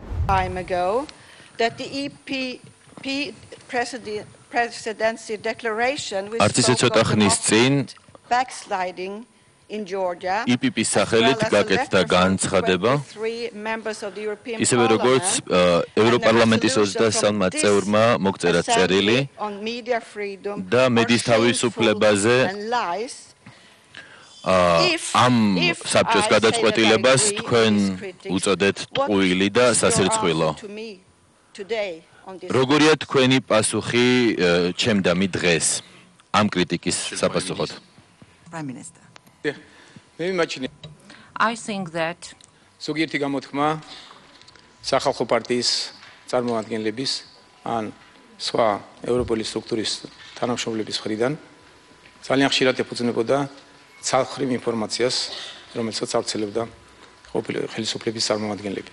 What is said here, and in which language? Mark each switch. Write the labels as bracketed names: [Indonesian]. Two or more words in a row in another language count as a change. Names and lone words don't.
[English] time ago that the EPP presidency declaration which spoke of backsliding in Georgia [Georgian] EPP-ის სახელით გაკეთდა განცხადება ისევე როგორც ევროპარლამენტის 23 წევრმა მოგწერა წერილი და მედიის თავისუფლებაზე ამ საბჭოს გადაწყვეტილებას თქვენ უწოდეთ ტყუილი და სასერცხვილო. როგორია თქვენი პასუხი ჩემდამი დღეს ამ კრიტიკის საპასუხოდ? [English] Prime Minister. I think that [Georgian] ზოგიერთი გამოთქმა სახალხო პარტიის წარმომადგენლების ან სხვა ევროპული სტრუქტურის თანამშრომლების მხრიდან ძალიან ხშირად ეფუძნებოდა ცალმხრივ ინფორმაციას, რომელსაც ავრცელებდა ყოფილი ხელისუფლების წარმომადგენლები.